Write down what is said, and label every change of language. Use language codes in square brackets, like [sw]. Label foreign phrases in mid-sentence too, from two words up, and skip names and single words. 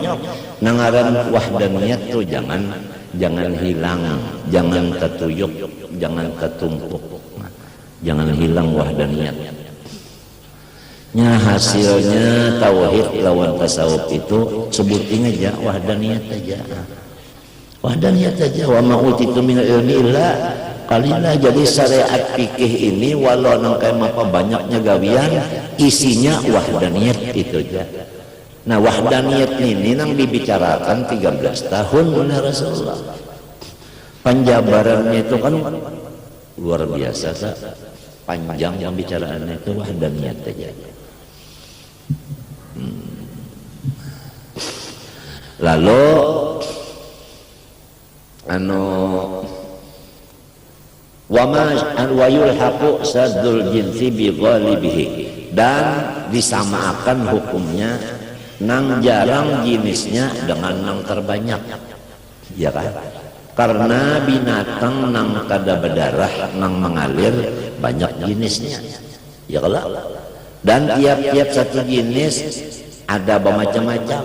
[bjn] Nang aran wahdaniyat tuh jangan hilang, jangan tertuyuk, jangan tertumpuk. Jangan hilang wahdaniyat. Nya hasilnya tauhid lawan tasawuf itu sebutin aja wahdaniyat aja. Wahdaniyat aja [ar] وما أوتيت من علم إلا قليلا. [bjn] Jadi syariat fikih ini walau nang kayak apa banyaknya gawian isinya wahdaniyat itu aja. Nah wahdaniyat ini nang dibicarakan 13 tahun oleh Rasulullah. Penjabarannya itu kan luar biasa panjang pembicaraannya itu wahdaniyat aja. Lalu [ar] ويلحق سد الجنس بغالبه, [bjn] dan disamakan hukumnya nang jarang jenisnya dengan nang terbanyak, ya kan? Karena binatang nang kada berdarah nang mengalir banyak jenisnya, ya kalau dan tiap-tiap satu jenis ada bermacam-macam.